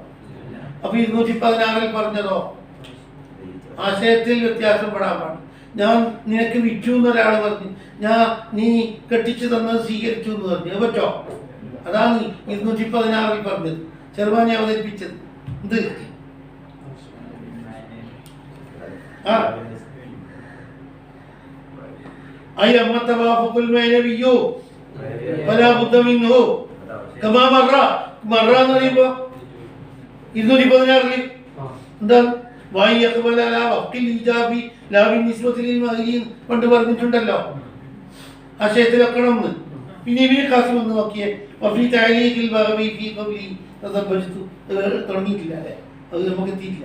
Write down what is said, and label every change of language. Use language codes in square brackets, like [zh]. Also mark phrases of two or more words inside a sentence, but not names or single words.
[ml] അപ്പൊ 216 പറഞ്ഞതോ? ആശയത്തിൽ വ്യത്യാസം പെടാൻ പാടില്ല. ഞാൻ നിനക്ക് വിറ്റു എന്നൊരാൾ പറഞ്ഞു, നീ കെട്ടിച്ചു തന്നത് സ്വീകരിച്ചു എന്ന് പറഞ്ഞു. അത് പറ്റോ? അതാണ് 216 പറഞ്ഞത്, ചെറുവാനെ അവതരിപ്പിച്ചത്. എന്ത് [ar] أي أما التوافق المعنوي فلا بد منه كما مر [ml] എന്ന് പറയുമ്പോൾ 216 എന്താണ് പണ്ട് പറഞ്ഞിട്ടുണ്ടല്ലോ, ആശയത്തിലൊക്കെ ഒന്ന്. പിന്നെ ഇവര് കാസം ഒന്ന് നോക്കിയേ, തുടങ്ങിയിട്ടില്ല അല്ലെ, അത് നമുക്ക് എത്തിയിട്ടില്ല.